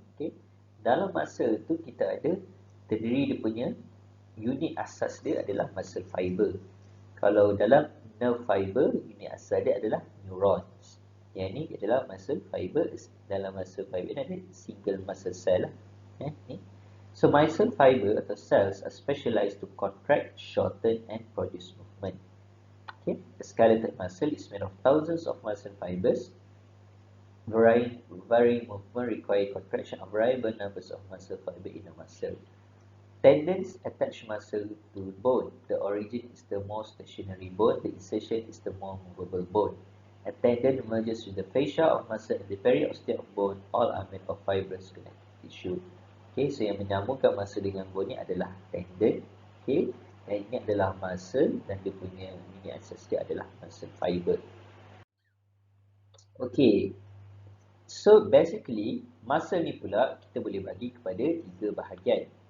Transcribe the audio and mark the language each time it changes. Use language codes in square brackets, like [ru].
[ms] Okay, dalam muscle tu kita ada terdiri, dia punya unit asas dia adalah muscle fiber. Kalau dalam nerve fiber, unit asas dia adalah neurons. Yang ni adalah muscle fiber. Dalam muscle fiber ni ada single muscle cell lah. Ni. [en] So muscle fiber atau cells are specialized to contract, shorten and produce movement. Okay, the skeletal muscle is made of thousands of muscle fibers. Varying movement require contraction of variable numbers of muscle fiber in a muscle. Tendons attach muscle to bone. The origin is the more stationary bone. The insertion is the more movable bone. A tendon merges with the fascia of muscle and the periosteum of bone. All are made of fibrous connective tissue. [ms] Okay, so yang menyambungkan muscle dengan bone ni adalah tendon. Okay, dan ini adalah muscle, dan dia punya unit asas dia adalah muscle fiber. Okay, so basically muscle ni pula kita boleh bagi kepada 3 bahagian.